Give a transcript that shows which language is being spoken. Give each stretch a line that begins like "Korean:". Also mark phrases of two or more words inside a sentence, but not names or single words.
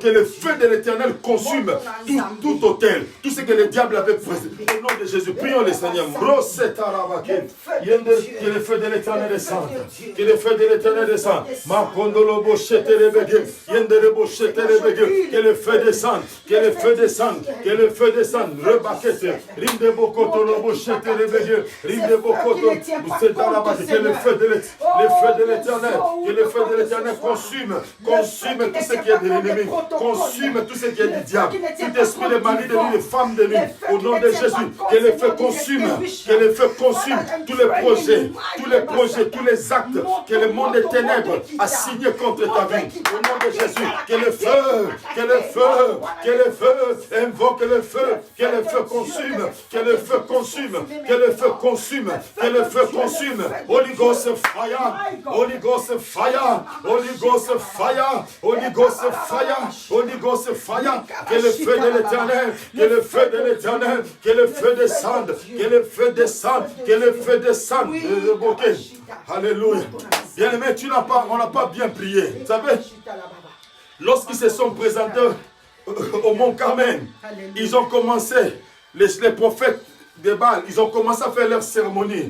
French: Que le feu de l'Éternel consume tout hôtel, tout ce que le diable avait prévu. Au nom de Jésus, prions le Seigneur. Que le feu de l'Éternel descende. Que le feu de l'Éternel descende. Que le feu descende. Que le feu descende. Que le feu descende. Rebaquete. Rinde bokoto lobo chete rebege. Rinde bokoto. Que le feu de l'Éternel. Que le feu de l'Éternel consume tout ce qui est de l'ennemi. Consume tout ce qui est du diable. Tout esprit de mari de nuit, de femme de nuit. Au nom de Jésus. Que le feu consume. Que le feu consume tous les projets, tous les actes que le monde des ténèbres a signé contre ta vie. Au nom de Jésus. Que le feu, invoque le feu. Que le feu consume. Que le feu consume. Que le feu consume. Que le feu consume.
English: Holy Ghost fire. Holy Ghost fire. Holy Ghost fire. Holy Ghost fire. Holy Ghost fire.
French: Que le feu de l'Éternel. Que le feu de l'Éternel. Que le feu descende. Que le feu descende. Que le feu descende. Alléluia. Bien aimé, on n'a pas bien prié. Vous savez, lorsqu'ils se sont présentés au Mont Carmel, ils ont commencé, les prophètes de Baal, ils ont commencé à faire leur cérémonie.